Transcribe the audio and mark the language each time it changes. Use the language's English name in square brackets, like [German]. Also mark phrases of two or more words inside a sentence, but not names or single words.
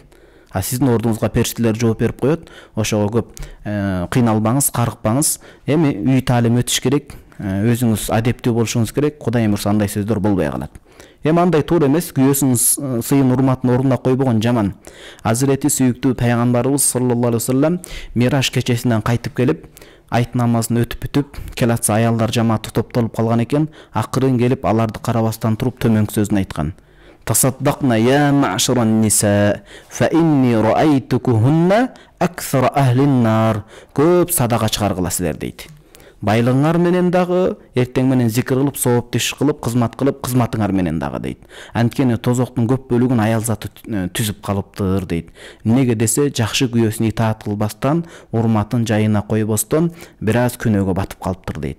[Kyrgyz] Сиздин ордуңузга периштелер жооп берип коет. Ошого көп кыйналбаңыз, карыкпаңыз. Эми үй таалим өтүш керек. Өзүңүз адептүү болушуңуз керек. Кудайым урса андай сөздөр болбой калат. Эми андай туура эмес, күйөөсүнүн сыйын урматын ордуна койбогон жаман. Азирети сүйүктүү пайгамбарыбыз [Arabic] صلى الله عليه وسلم [Kyrgyz] Мираж кечесинен кайтып келип, айт намазын өтүп бүтүп, келатса аялдар жамааты топтолуп калган экен, акырын келип аларды карабастан туруп төмөнкү сөзүн айткан. [Arabic] تصدقن يا معشر النساء فإني رأيتكن أكثر أهل النار. [Kyrgyz] Көп садака чыгаргыла силер дейт. Байлыгыңар менен дагы, эртең менен зикир кылып, сооп тиш кылып, кызмат кылып, кызматыңар менен дагы дейт. Анткени тозоктун көп бөлүгүн аял заты түзүп калыптыр дейт. Эмнеге десе, жакшы күйөөсүнө итаат кылбастан, урматын жайына койбостон бир аз күнөөгө батып калыптыр дейт.